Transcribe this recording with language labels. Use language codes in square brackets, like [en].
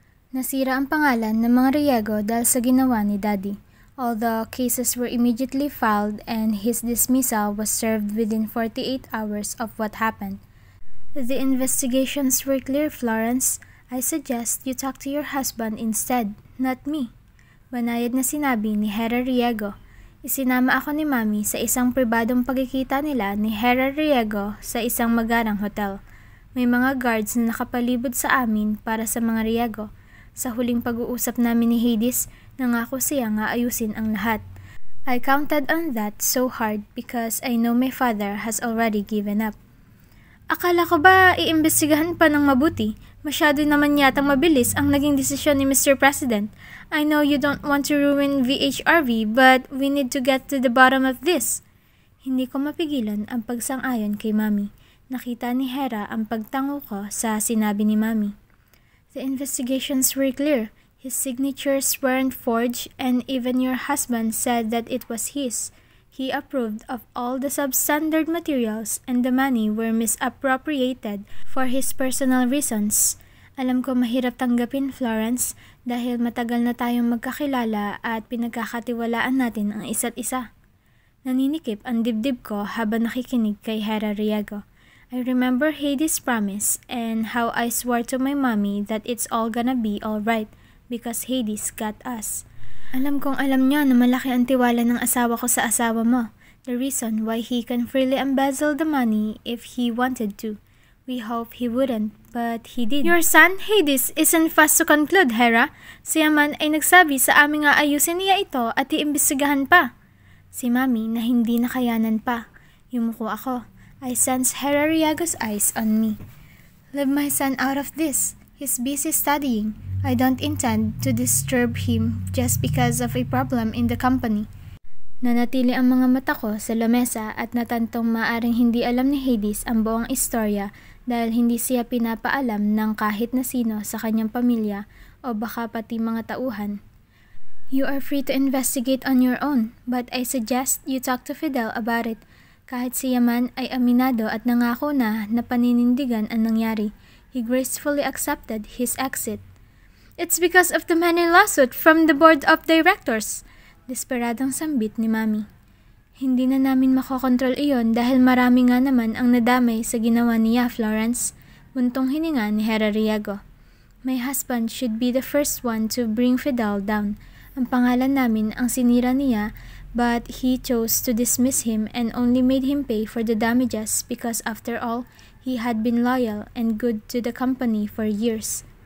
[tl] Nasira ang pangalan ng mga Riego dahil sa ginawa ni Daddy. [en] Although cases were immediately filed and his dismissal was served within 48 hours of what happened. The investigations were clear, Florence. I suggest you talk to your husband instead, not me. [tl] Banayad na sinabi ni Hera Riego. Isinama ako ni Mami sa isang pribadong pagkikita nila ni Hera Riego sa isang magarang hotel. May mga guards na nakapalibot sa amin para sa mga Riego. Sa huling pag-uusap namin ni Hades, nangako siya nga ayusin ang lahat. [en] I counted on that so hard because I know my father has already given up. [tl] Akala ko ba iimbestigahan pa ng mabuti? Masyado naman yatang mabilis ang naging desisyon ni Mr. [en] President. I know you don't want to ruin VHRV but we need to get to the bottom of this. [tl] Hindi ko mapigilan ang pagsang-ayon kay Mami. Nakita ni Hera ang pagtango ko sa sinabi ni Mami. [en] The investigations were clear. His signatures weren't forged and even your husband said that it was his. He approved of all the substandard materials and the money were misappropriated for his personal reasons. [tl] Alam ko mahirap tanggapin, Florence, dahil matagal na tayong magkakilala at pinagkakatiwalaan natin ang isa't isa. Naninikip ang dibdib ko habang nakikinig kay Hera Riego. [en] I remember Hades' promise and how I swore to my mommy that it's all gonna be alright because Hades got us. [tl] Alam kong alam niya na malaki ang tiwala ng asawa ko sa asawa mo. [en] The reason why he can freely embezzle the money if he wanted to. We hope he wouldn't, but he did. Your son, Hades, isn't fast to conclude, Hera. [tl] Siya man ay nagsabi sa aming aayusin niya ito at iimbestigahan pa. Si Mami na hindi nakayanan pa. Yumuko ako. [en] I sense Hera Riego's eyes on me. Leave my son out of this. He's busy studying. I don't intend to disturb him just because of a problem in the company. [tl] Nanatili ang mga mata ko sa lamesa at natantong maaring hindi alam ni Hades ang buong istorya dahil hindi siya pinapaalam ng kahit na sino sa kanyang pamilya o baka pati mga tauhan. [en] You are free to investigate on your own, but I suggest you talk to Fidel about it. [tl] Kahit siya man ay aminado at nangako na paninindigan ang nangyari, [en] he gracefully accepted his exit. It's because of the many lawsuits from the board of directors. [tl] Desperadong sambit ni Mami. Hindi na namin makokontrol iyon dahil marami nga naman ang nadamay sa ginawa niya, Florence. Buntong hininga ni Hera Riego. [en] My husband should be the first one to bring Fidel down. [tl] Ang pangalan namin ang sinira niya, [en] but he chose to dismiss him and only made him pay for the damages because after all, he had been loyal and good to the company for years.